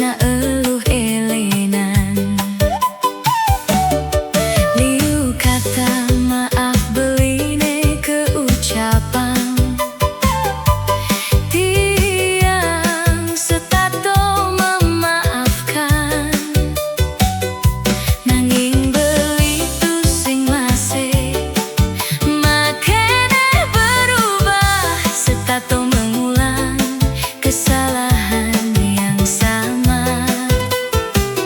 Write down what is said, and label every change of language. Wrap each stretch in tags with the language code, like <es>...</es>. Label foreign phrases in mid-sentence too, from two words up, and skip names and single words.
<ban>eluh elenan. Liu kata maaf beline keucapan, tiang setato memaafkan. Nanging beli tu sing masih makene berubah, setato</ban> <id>mengulang kesalahan yang sama.</id>